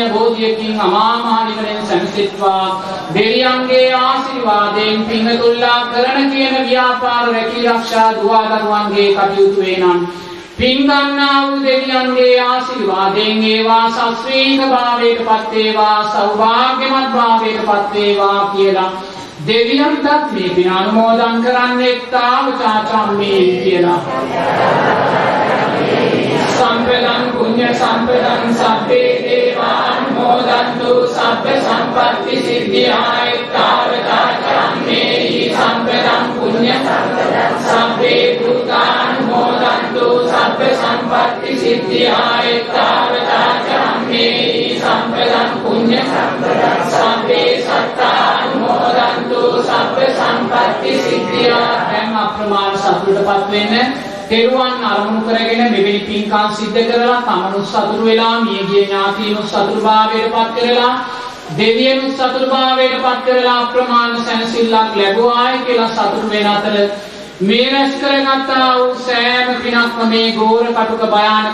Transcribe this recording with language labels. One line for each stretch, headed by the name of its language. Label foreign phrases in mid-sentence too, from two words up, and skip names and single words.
Sinhala: බෝධියකින් අමා මහ නිවනෙන් සැනසෙත්වා දෙවියන්ගේ ආශිර්වාදයෙන් පින්තුල්ලා කරන කියන ව්‍යාපාර රැකී ආරක්ෂා දුවා දරුවන්ගේ කටයුතු වේනම් පින් ගන්නා වූ දෙවියන්ගේ ආශිර්වාදයෙන් ඒවා සස්ත්‍රීක භාවයට පත් වේවා සෞභාග්‍යමත් භාවයට පත් වේවා කියලා දෙවියන්ටත් මේ පින අනුමෝදන් කරන්නෙත්තා වචාචම්මේ කියලා
Pali: සම්පදං පුඤ්ඤ සම්පදං සබ්බේ දේවා අනුමෝදන්තු සබ්බ සම්පත්ති සිද්ධියාය තාවතාචම්මේ සම්පදං පුඤ්ඤ සබ්බේ භූතානුමෝදන්තු සබ්බ සම්පත්ති සිද්ධියාය තාවතාචම්මේ සම්පදං පුඤ්ඤ සබ්බේ සත්තානුමෝදන්තු සබ්බ සම්පත්ති සිද්ධියා
Sinhala: දැන් අප්‍රමාණ සතුටපත් වෙන්න තෙරුවන් අරමුණු කරගෙන මෙවැනි පින්කම් සිද්ධ කරලා තමනුත් සතුටු වෙලා මියගිය ඥාතීනුත් සතුටුභාවයට පත් කරලා දෙවියනුත් සතුටුභාවයට පත් කරලා අප්‍රමාණ සැනසෙල්ලක් ලැබුවායි කියලා සතුටු වෙන අතර මේ රැස් කරගත්තා වූ සෑම පිනක්ම මේ ගෝර කටුක භයානක